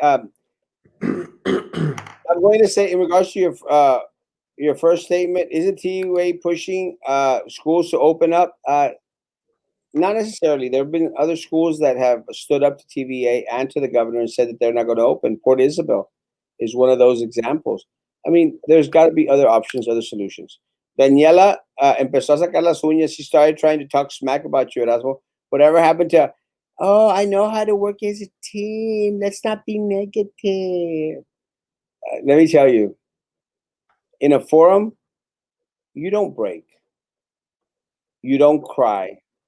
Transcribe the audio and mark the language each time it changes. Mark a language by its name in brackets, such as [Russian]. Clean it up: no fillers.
[English] I'm going to say in regards to your first statement, isn't TUA pushing schools to open up? Not necessarily. There have been other schools that have stood up to TVA and to the governor and said that they're not going to open. Port Isabel is one of those examples. I mean, there's got to be other options, other solutions. [Spanish] Daniela empezó a sacar las uñas. [English] She started trying to talk smack about you, Erasmo. Whatever happened to, oh, I know how to work as a team. Let's not be negative. Let me tell you, in a forum, you don't break. You don't cry.